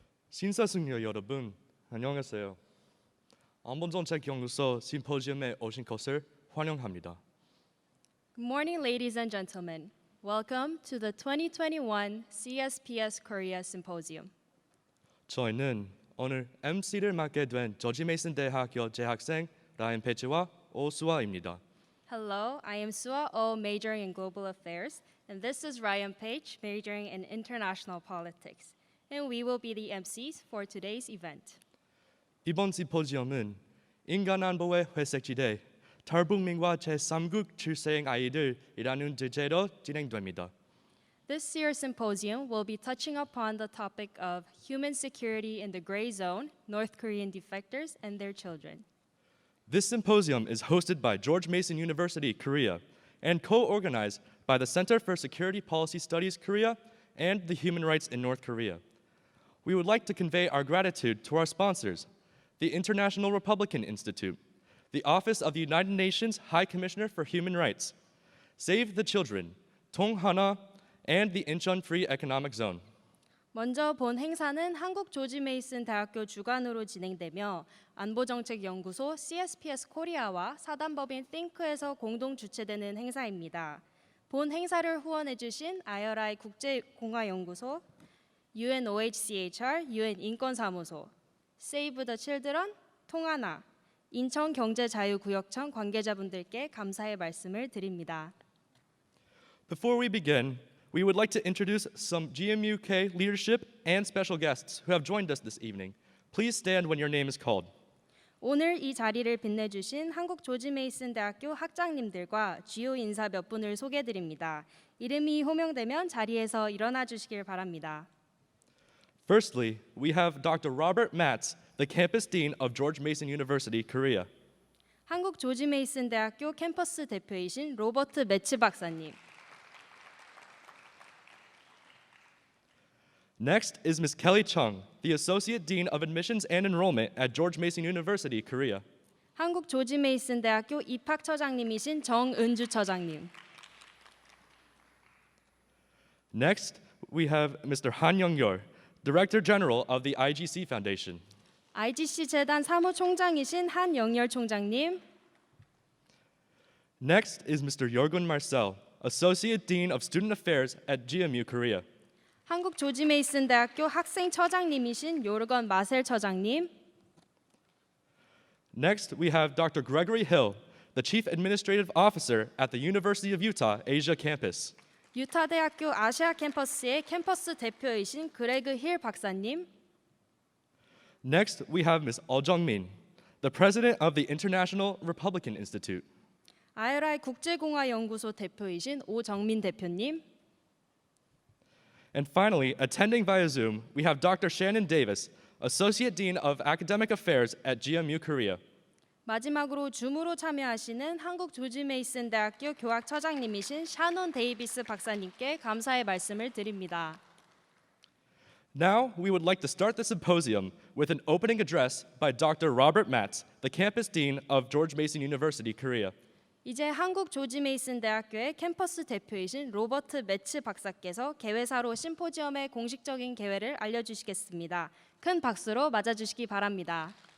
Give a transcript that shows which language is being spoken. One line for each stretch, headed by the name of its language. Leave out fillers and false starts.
Korean: 신사숙녀 여러분, 안녕하세요. 안보정책연구소 심포지엄에 오신 것을 환영합니다.
English: Good morning, ladies and gentlemen. Welcome to the 2021 CSPS-Korea Symposium.
Korean: 저희는 오늘 MC를 맡게 된 조지 메이슨 대학교 재학생 라인 페치와 오수아입니다.
English: Hello, I am Sua Oh, majoring in Global Affairs, and this is Ryan Page, majoring in International Politics. And we will be the MCs for today's event.
Korean: 이번 심포지엄은 인간안보의 회색지대, 탈북민과 제3국 출생 아이들이라는 주제로 진행됩니다.
English: This year's symposium will be touching upon the topic of human security in the gray zone, North Korean defectors and their children. This symposium is hosted by George Mason University, Korea, and co-organized by the Center for Security Policy Studies, Korea, and the Human Rights in North Korea. We would like to convey our gratitude to our sponsors, the International Republican Institute, the Office of the United Nations High Commissioner for Human Rights, Save the Children, 통하나, and the Incheon Free Economic Zone.
Korean: 먼저 본 행사는 한국 조지 메이슨 대학교 주관으로 진행되며 안보정책연구소 CSPS-Korea와 사단법인 Think에서 공동 주최되는 행사입니다. 본 행사를 후원해 주신 IRI 국제공화연구소, UNOHCHR, UN 인권사무소, Save the Children, 통하나, 인천경제자유구역청 관계자분들께 감사의 말씀을 드립니다.
English: Before we begin, we would like to introduce some GMUK leadership and special guests who have joined us this evening. Please stand when your name is called.
Korean: 오늘 이 자리를 빛내주신 한국 조지 메이슨 대학교 학장님들과 주요 인사 몇 분을 소개해드립니다. 이름이 호명되면 자리에서 일어나 주시길 바랍니다.
English: Firstly, we have Dr. Robert Matz, the campus dean of George Mason University, Korea.
Korean: 한국 조지 메이슨 대학교 캠퍼스 대표이신 로버트 매츠 박사님.
English: Next is Ms. Kelley Chung, the Associate Dean of Admissions and Enrollment at George Mason University, Korea.
Korean: 한국 조지 메이슨 대학교 입학처장님이신 정은주 처장님.
English: Next, we have Mr. Han Young-yeol, Director General of the IGC Foundation.
Korean: IGC 재단 사무총장이신 한영열 총장님.
English: Next is Mr. Yorgun Marcel, Associate Dean of Student Affairs at GMU, Korea.
Korean: 한국 조지 메이슨 대학교 학생처장님이신 요르건 마셀 처장님.
English: Next, we have Dr. Gregory Hill, the Chief Administrative Officer at the University of Utah Asia Campus.
Korean: 유타 대학교 아시아 캠퍼스의 캠퍼스 대표이신 그레그 힐 박사님.
English: Next, we have Ms. Oh Jung-min, the President of the International Republican Institute.
Korean: IRI 국제공화연구소 대표이신 오정민 대표님.
English: And finally, attending via Zoom, we have Dr. Shannon Davis, Associate Dean of Academic Affairs at GMU, Korea.
Korean: 마지막으로 줌으로 참여하시는 한국 조지 메이슨 대학교 교학처장님이신 샤논 데이비스 박사님께 감사의 말씀을 드립니다.
English: Now, we would like to start the symposium with an opening address by Dr. Robert Matz, the Campus Dean of George Mason University, Korea.
Korean: 이제 한국 조지 메이슨 대학교의 캠퍼스 대표이신 로버트 매츠 박사께서 개회사로 심포지엄의 공식적인 개회를 알려주시겠습니다. 큰 박수로 맞아주시기 바랍니다.